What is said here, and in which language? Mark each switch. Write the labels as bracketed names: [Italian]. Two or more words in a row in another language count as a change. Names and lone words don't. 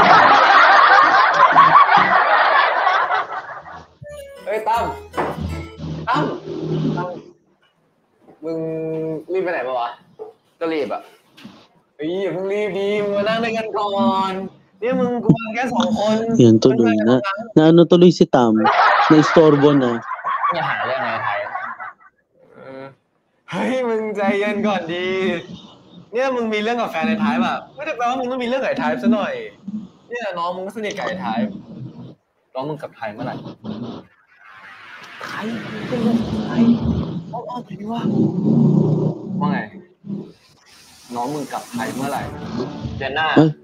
[Thai] เฮ้ยตั้มมึงรีบไปไหนมาวะก็รีบอ่ะเฮ้ยอย่าเพิ่งรีบดีมึงมานั่งด้วยกันก่อนเนี่ยมึงกูมาแค่2 คน [Filipino] Yan tuloy na. Naano tuloy si Tam. Na-istorbo na. [Thai] อย่าหาเรื่องไงไทยเฮ้ยมึงใจเย็นก่อนดีเนี่ยมึงมีเรื่องกับแฟนในไทยแบบไม่ได้แปลว่ามึงต้องมีเรื่องกับไอ้ไทยซะหน่อยเนี่ยน้องมึงก็สนิทกับไอ้ไทยน้องมึงกับไทยเมื่อไหร่ไทยเป็นเรื่องไทยอ้อมๆไปดิวะว่าไงน้องมึงกับไทยเมื่อไหร่เดือนหน้า